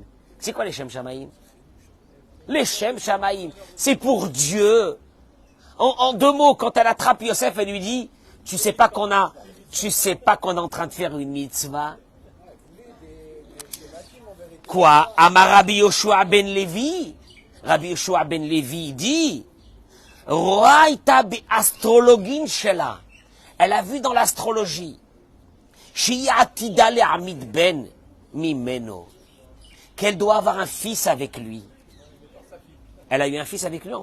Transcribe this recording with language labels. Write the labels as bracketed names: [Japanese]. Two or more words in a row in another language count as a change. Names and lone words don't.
[French] C'est quoi les [Hebrew] שם שמים? [French] Les [Hebrew] שם שמים, [French] c'est pour Dieu. En deux mots, quand elle attrape Yosef, elle lui dit, tu sais pas qu'on est en train de faire une mitzvah? Quoi? [Hebrew] אמר רבי יהושע בן לוי. [French] Rabbi Yoshua ben Levi dit, [Hebrew] ראתה באסטרולוגין שלה. [French] Elle a vu dans l'astrologie, [Hebrew] שעתידה להעמיד בן ממנו, [French] qu'elle doit avoir un fils avec lui. Elle a eu un fils avec lui?